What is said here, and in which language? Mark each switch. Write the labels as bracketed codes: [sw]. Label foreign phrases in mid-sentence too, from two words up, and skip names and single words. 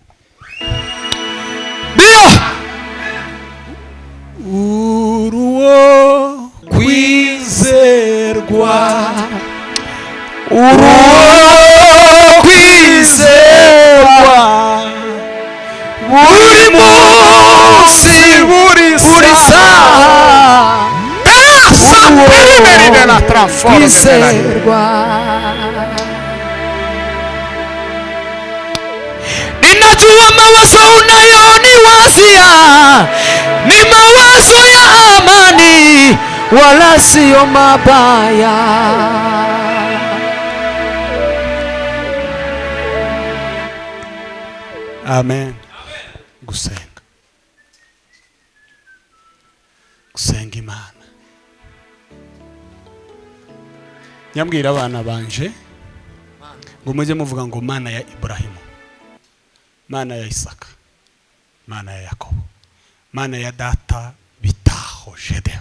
[rw] Uruwo kwizerwa, uruwo kwizerwa, buri munsi buri saha, kwizerwa. [sw] Ninajua mawazo unayoniwazia ni mawazo ya amani, wala sio mabaya. Amen. [rw] Gusenga. Gusenga Imana. Nyambwira abana banje ngo mujye muvuga ngo Mana ya Ibrahimu, Mana ya Isaka, Mana ya Yakobo, Mana ya data bitaho Gedeo.